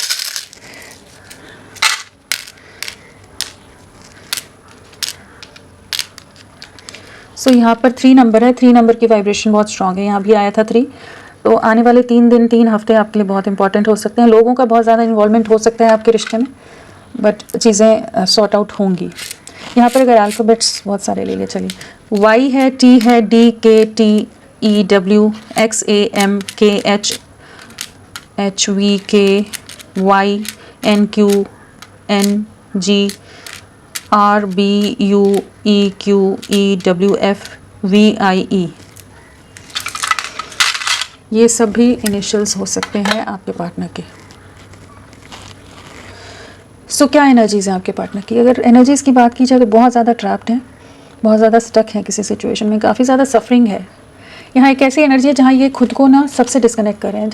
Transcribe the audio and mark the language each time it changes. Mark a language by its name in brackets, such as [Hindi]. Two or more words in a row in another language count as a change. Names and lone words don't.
[Hindi] यहाँ पर 3 नंबर है, 3 नंबर की वाइब्रेशन बहुत स्ट्रांग है, यहाँ भी आया था 3। तो आने वाले 3 दिन, 3 हफ्ते आपके लिए बहुत इंपॉर्टेंट हो सकते हैं। लोगों का बहुत ज़्यादा इन्वॉल्वमेंट हो सकता है आपके रिश्ते में, बट चीज़ें [English] sort out [Hindi] होंगी। यहाँ पर अगर अल्फ़ाबेट्स बहुत सारे ले लिए, चलिए Y है, T है, [English] D K T E W X A M K H H V K Y N Q N G R B U E Q E W F V I E, [Hindi] ये सब भी इनिशियल्स हो सकते हैं आपके पार्टनर के। क्या एनर्जीज़ हैं आपके पार्टनर की? अगर एनर्जीज़ की बात की जाए तो बहुत ज़्यादा ट्रैप्ड हैं, बहुत ज़्यादा स्टक हैं किसी सिचुएशन में, काफ़ी ज़्यादा सफरिंग है। यहाँ एक ऐसी एनर्जी है जहाँ ये खुद को ना सबसे डिस्कनेक्ट कर रहे हैं।